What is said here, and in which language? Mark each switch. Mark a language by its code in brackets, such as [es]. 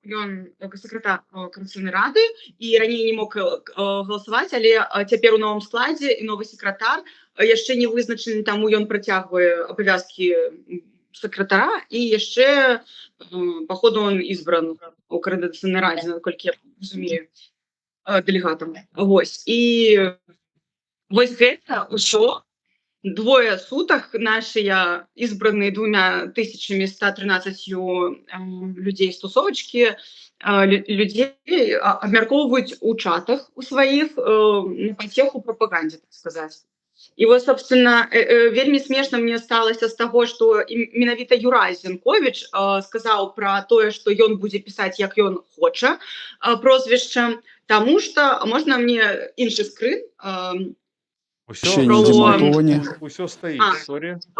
[be] Ён сакратар Кансерватыўнай рады і раней не мог галасаваць, але цяпер у новым складзе і новы сакратар яшчэ не вызначаны, таму ён працягвае абавязкі сакратара і яшчэ паходу [ru] он избран [be] у Координацыйнай радзе, наколькі я разумею, дэлегатам. Вось. І вось гэта ўсё. [ru] Двое суток наши избранные 2113 людей с тусовочки, людей [be] обмярковывают у чатах [ru] у своих на потеху пропаганде, так сказать. И вот, собственно, [be] вельмі смешно мне сталося з таго, што менавіта Юрась Зянковіч сказаў пра тое, што ён будзе пісаць, як ён хоча, прозвішча, таму што можна мне іншы скрын. Усё стаіць, сорі.